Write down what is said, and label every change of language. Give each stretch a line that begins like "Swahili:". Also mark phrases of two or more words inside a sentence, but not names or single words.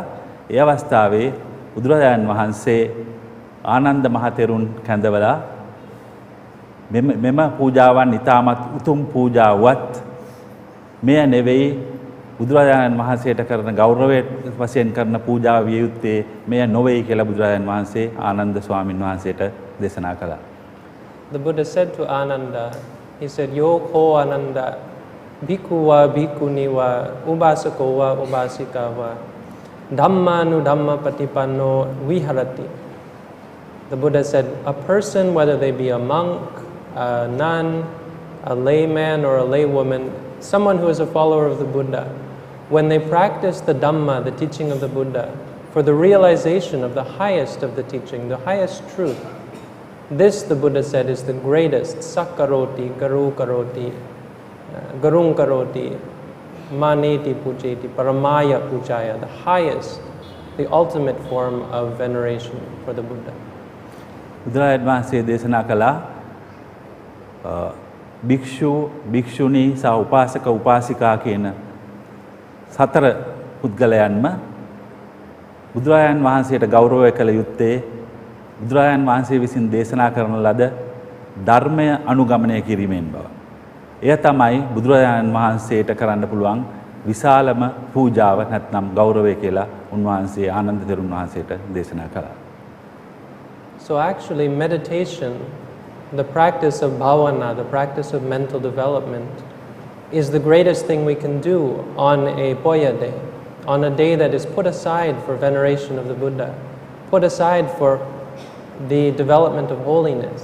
Sinhala: ඒ අවස්ථාවේ බුදුරජාණන් වහන්සේ ආනන්ද මහතෙරුන් කැඳවලා මෙම පූජාවන් ඊටමත් උතුම් පූජාවක් මෙය නෙවෙයි බුදුරජාණන් වහන්සේට කරන ගෞරවයේ වශයෙන් කරන පූජාව විය යුත්තේ මෙය නොවේ කියලා බුදුරජාණන් වහන්සේ ආනන්ද ස්වාමීන් වහන්සේට දේශනා කළා.
English: The Buddha said to Ananda, he said,
Pali: Yoko Ananda, bhikkuva bhikkhuniva ubasakova ubasikava dhammanu dhamma patipanno viharati.
English: The Buddha said, a person, whether they be a monk, a nun, a layman or a laywoman, someone who is a follower of the Buddha, when they practice the Dhamma, the teaching of the Buddha, for the realization of the highest of the teaching, the highest truth, this, the Buddha said, is the greatest,
Pali: sakkaroti, garu karoti, garung karoti, maneti pujeti, paramaya pujaya,
English: the highest, the ultimate form of veneration for the Buddha.
Sinhala: බුදුරජාණන් වහන්සේ දේශනා කළා භික්ෂු භික්ෂුණී සහ උපාසක උපාසිකා කියන සතර පුද්ගලයන්ම බුදුරජාණන් වහන්සේට ගෞරවය කළ යුත්තේ බුදුරජාණන් වහන්සේ විසින් දේශනා කරන ලද ධර්මය අනුගමනය කිරීමෙන් බව. එය තමයි බුදුරජාණන් වහන්සේට කරන්න පුළුවන් විශාලම පූජාව නැත්නම් ගෞරවය කියලා උන්වහන්සේ ආනන්ද තෙරුන් වහන්සේට දේශනා කළා.
English: So actually meditation, the practice of bhavana, the practice of mental development, is the greatest thing we can do on a Poya day, on a day that is put aside for veneration of the Buddha, put aside for the development of holiness.